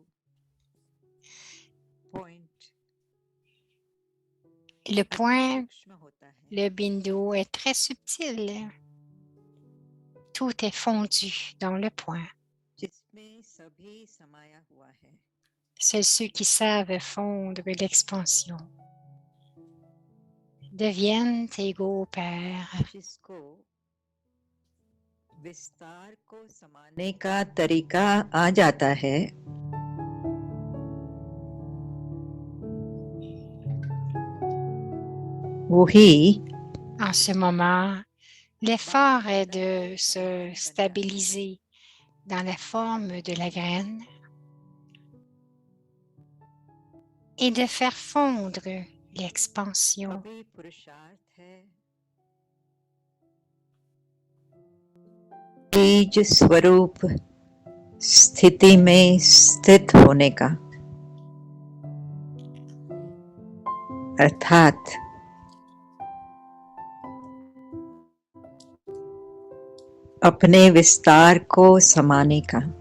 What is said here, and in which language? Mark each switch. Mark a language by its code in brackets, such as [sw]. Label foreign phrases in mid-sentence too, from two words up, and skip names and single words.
[fr] Le point, le bindu est très subtil. Tout est fondu dans le point. Seuls ceux qui savent fondre l'expansion deviennent égaux au Père. [hi] विस्तार को समाने का तरीका आ जाता है. वही [fr] En ce moment, l'effort est de se stabiliser dans la forme de la graine et de faire fondre l'expansion. [hi] अभी पुरुषार्थ है. बीज स्वरूप स्थिति में स्थित होने का. अर्थात अपने विस्तार को समाने का।